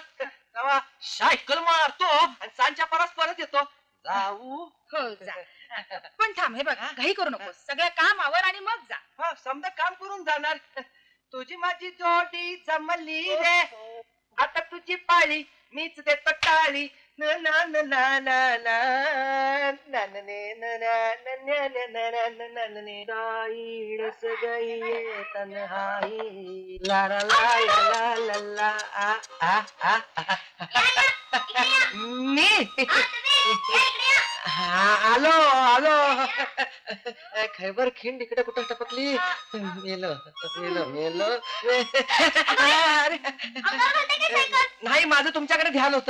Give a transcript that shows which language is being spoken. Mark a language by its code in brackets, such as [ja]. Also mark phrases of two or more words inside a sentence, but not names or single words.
[mr] तेव्हा सायकल मारतो आणि सांच्या परत येतो. जाऊ. हो जा. पण थांब, हे बघ, घाई करू नको. सगळं काम आवर आणि मग जा. हा, समजा काम करून जाणार. तुझी माझी जोडी जमली रे, आता तुझी पाळी मीच देतो टाळी. न न न न न न न न ने न न न न न न न न न ने. [hi] गाई रस गई तन्हाई ला ला ला ला ला ला आ आ आ आ. [mr] मी आलो आलो. खैबर खिंड इकडे कुठं टपकली? मेलो मेलो मेलो. नाही, माझं तुमच्याकडे ध्यान होत.